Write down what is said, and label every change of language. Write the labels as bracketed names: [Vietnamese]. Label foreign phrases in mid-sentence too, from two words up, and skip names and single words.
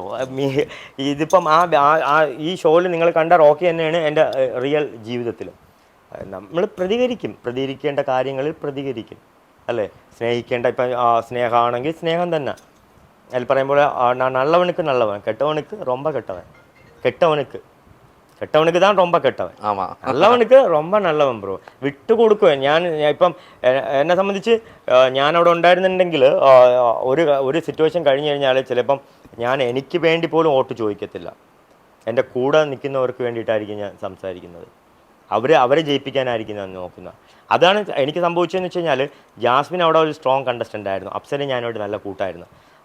[Malayalam] ഇതിപ്പം ഈ ഷോയിൽ നിങ്ങൾ കണ്ട റോക്കി തന്നെയാണ് എൻ്റെ റിയൽ ജീവിതത്തിലും. നമ്മൾ പ്രതികരിക്കേണ്ട കാര്യങ്ങളിൽ പ്രതികരിക്കും അല്ലേ. സ്നേഹിക്കേണ്ട ഇപ്പം സ്നേഹമാണെങ്കിൽ സ്നേഹം തന്നെ. അതിൽ പറയുമ്പോൾ [Tamil] நல்லவனுக்கு நல்லவன், கெட்டவனுக்கு ரொம்ப കെട്ടവൻ, கெட்டவனுக்கு தான் ரொம்ப கெட்டவன். ஆமாம், நல்லவனுக்கு ரொம்ப நல்லவன் ബ്രോ. [Malayalam] വിട്ടുകൊടുക്കുവാൻ ഇപ്പം എന്നെ സംബന്ധിച്ച് ഞാനവിടെ ഉണ്ടായിരുന്നുണ്ടെങ്കിൽ ഒരു സിറ്റുവേഷൻ കഴിഞ്ഞ് കഴിഞ്ഞാൽ ചിലപ്പം എനിക്ക് വേണ്ടി പോലും വോട്ട് ചോദിക്കത്തില്ല. എൻ്റെ കൂടെ നിൽക്കുന്നവർക്ക് വേണ്ടിയിട്ടായിരിക്കും ഞാൻ സംസാരിക്കുന്നത്. അവരെ ജയിപ്പിക്കാനായിരിക്കും ഞാൻ നോക്കുന്നത്. അതാണ് എനിക്ക് സംഭവിച്ചതെന്ന് വെച്ച് കഴിഞ്ഞാൽ, ജാസ്മിൻ അവിടെ ഒരു സ്ട്രോങ് കണ്ടസ്റ്റൻ്റ് ആയിരുന്നു, അപ്സര ഞാനോട് നല്ല കൂട്ടായിരുന്നു.